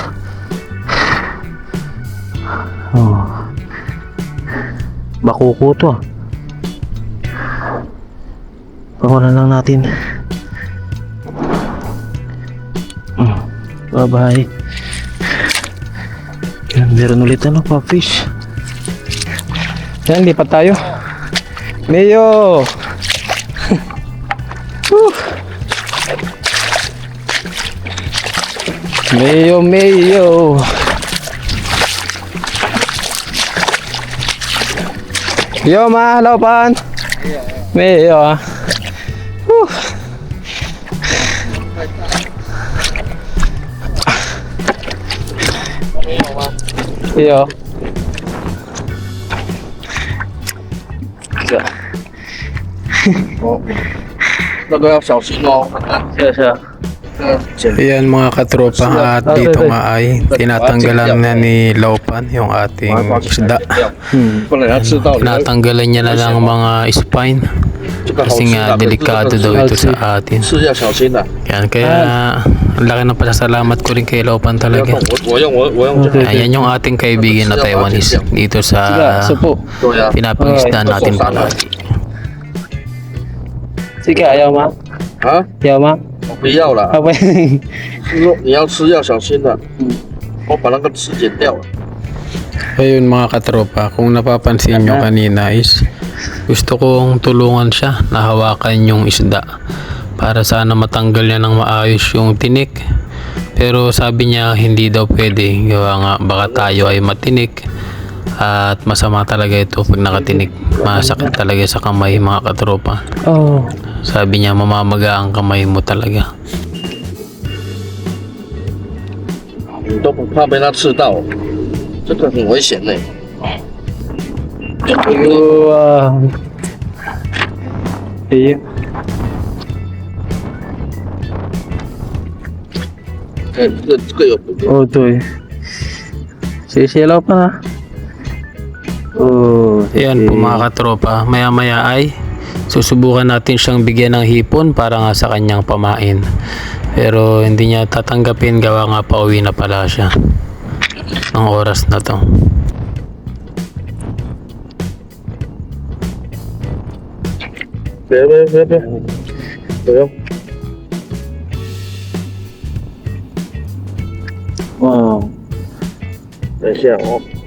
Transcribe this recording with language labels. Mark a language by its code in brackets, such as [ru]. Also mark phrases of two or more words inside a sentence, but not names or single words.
[tl] Oh. Bakuko to. Pakawala lang natin. Bye-bye. Yan, meron ulit ano, pupfish. Yan, lipat tayo. Mayo! Mayo! Yo ma, laupan. Mayo ah. Yo. [zh] 那个要小心哦。 [tl] Ayan mga katropa, at dito nga ay tinatanggalan na ni Laupan yung ating isda. [zh] 不然它吃到你 [tl] Tinatanggalan niya na lang mga spine [zh] 这个好 [tl] kasi [zh] 吃 [tl] nga [zh] 的， [tl] delikado daw ito sa atin. [zh] 是要小心的。 [tl] Yan, kaya ang laki ng pasasalamat ko rin kay Laupan [zh] 不要 [tl] talaga. [zh] 动，我用这个。 [tl] Ayan yung ating kaibigan na Taiwanese dito sa Supo. [zh] 对呀。 [tl] pinapangisdaan natin palagi. Sige, ayaw ma. [zh] 啊， [tl] Ayaw ma. [zh] 我不要了。 [tl] Okay. [zh] 你要吃要小心的。我把那个刺剪掉了。 [tl] Ayun mga katropa, kung napapansin nyo kanina is gusto kong tulungan siya na hawakan yung isda para sana matanggal niya ng maayos yung tinik. Pero sabi niya hindi daw pwede. Gawa nga baka tayo ay matinik. At masama talaga ito pag nakatinik. Masakit talaga sa kamay mga katropa. Oh. Sabi niya mamamaga ang kamay mo talaga. [zh] 你都不怕被它刺到，这个很危险的。 [tl] Wow. Iya. [zh] 这个有毒。 [tl] Oh, ito eh. Sisilaw pa na. Oh. Ayan po mga katropa. Maya maya ay susubukan natin siyang bigyan ng hipon para nga sa kanyang pamain. Pero hindi niya tatanggapin gawa nga pauwi na pala siya. Ang oras na to. [zh] 别，不用。 [tl] Wow. [zh] 等一下哦，